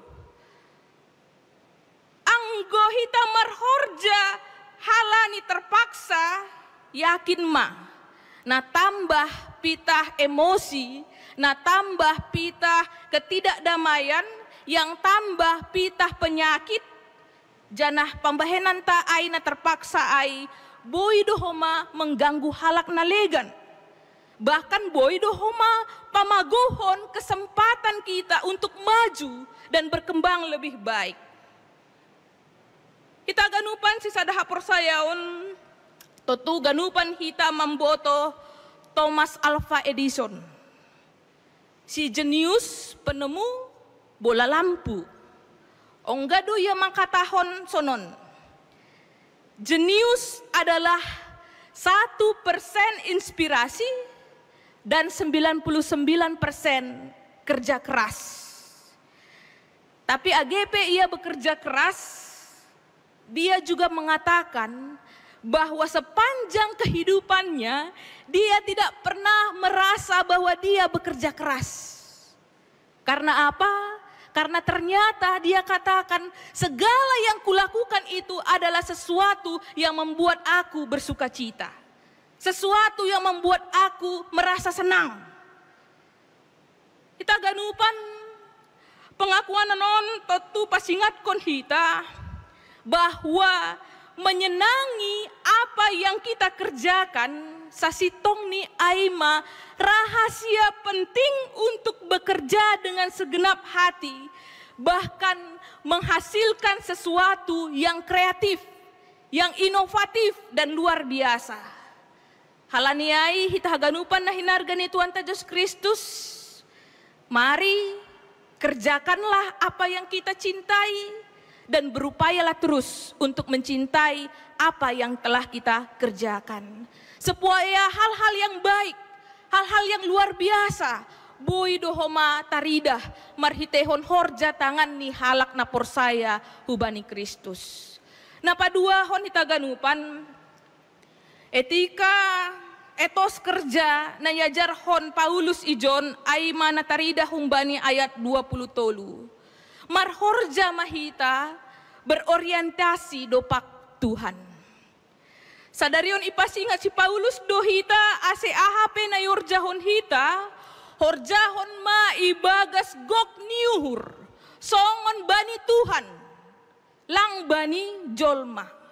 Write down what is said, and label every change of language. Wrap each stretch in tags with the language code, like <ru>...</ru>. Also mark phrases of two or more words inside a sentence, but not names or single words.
<smr>Anggo hita marhorja halani terpaksa, yakin ma, na tambah pitah emosi, na tambah pitah ketidakdamaian, yang tambah pitah penyakit, janah pambahenan ta ay na terpaksa ay boido homa mengganggu halak nalegan.</smr> <id>Bahkan</id> <smr>boido homa pamagohon</smr> <id>kesempatan kita untuk maju dan berkembang lebih baik.</id> <smr>Kita ganupan si sada hapor sayaon, totu ganupan kita memboto Thomas Alva Edison.</smr> <id>Si jenius penemu bola lampu.</id> <smr>Onggado ia mangkatahon sonon.</smr> <id>Jenius adalah 1% inspirasi dan 99% kerja keras. Tapi AGP ia bekerja keras, dia juga mengatakan bahwa sepanjang kehidupannya dia tidak pernah merasa bahwa dia bekerja keras. Karena apa? Karena ternyata dia katakan segala yang kulakukan itu adalah sesuatu yang membuat aku bersuka cita. Sesuatu yang membuat aku merasa senang. Kita ganupan pengakuan</id> <smr>non totu pasingat kon hita</smr> <id>bahwa menyenangi apa yang kita kerjakan</id> <smr>sasitong ni aima</smr> <id>rahasia penting untuk bekerja dengan segenap hati, bahkan menghasilkan sesuatu yang kreatif, yang inovatif dan luar biasa.</id> <smr>Halaniai hita haganupan na hinargani Tuhan Yesus Kristus.</smr> <id>Mari kerjakanlah apa yang kita cintai dan berupayalah terus untuk mencintai apa yang telah kita kerjakan. Supaya hal-hal yang baik, hal-hal yang luar biasa,</id> <smr>boy dohoma taridah, marhitehon horja tangan ni halak na porsaya hubani Kristus. Na padua hon hitaganupan,</smr> <id>etika etos kerja</id> <smr>na yajar hon Paulus ijon ay mana taridah humbani ayat 20 tolu. Marhorja mahita berorientasi dopak Tuhan. Sadarion ipasingat si Paulus dohita ase AHP na yorjahon hita, horjahon ma ibagas gok niuhur, songon bani Tuhan, lang bani jolma.</smr>